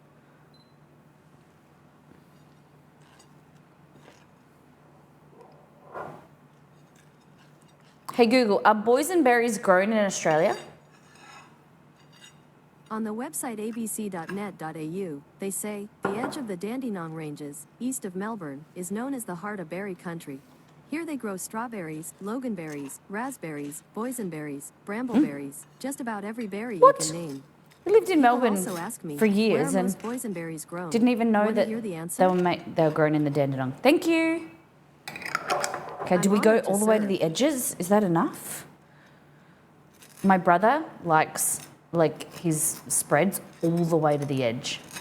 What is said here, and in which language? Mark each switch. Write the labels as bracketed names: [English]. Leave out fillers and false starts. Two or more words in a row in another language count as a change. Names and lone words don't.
[English] Hey Google, are boysenberries grown in Australia? On the website abc.net.au, they say, the edge of the Dandenong Ranges, east of Melbourne, is known as the heart of berry country. Here they grow strawberries, loganberries, raspberries, boysenberries, brambleberries, just about every berry you can name. We lived in People Melbourne also ask me, for years where are and most boysenberries grown? didn't even know Wanna that hear the answer? they were grown in the Dandenong. Thank you. Okay, do we go honored to all the way to serve. the edges? Is that enough? My brother likes his spreads all the way to the edge.